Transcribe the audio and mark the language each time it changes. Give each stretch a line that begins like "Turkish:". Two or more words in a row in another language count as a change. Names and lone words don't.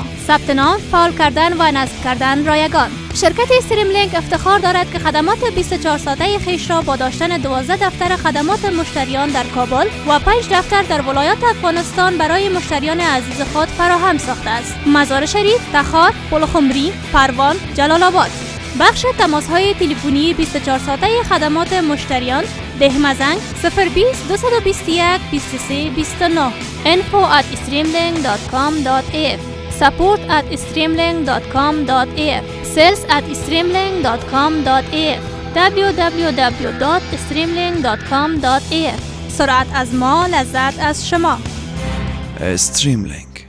Persian: ثبت نام، فعال کردن و نصب کردن رایگان. شرکت استریملینک افتخار دارد که خدمات 24 ساعته خویش را با داشتن 12 دفتر خدمات مشتریان در کابل و 5 دفتر در ولایات افغانستان برای مشتریان عزیز خود فراهم ساخته است. مزار شریف، تخار، پلخمری، پروان، جلال آباد. بخش تماس‌های تلفنی 24 ساعته خدمات مشتریان دهمزنگ 020 221 23 29 info@streamlink.com.af support@streamlink.com.af sales@streamlink.com.af www.streamlink.com.af. سرعت از ما، لذت از شما. استریملینک.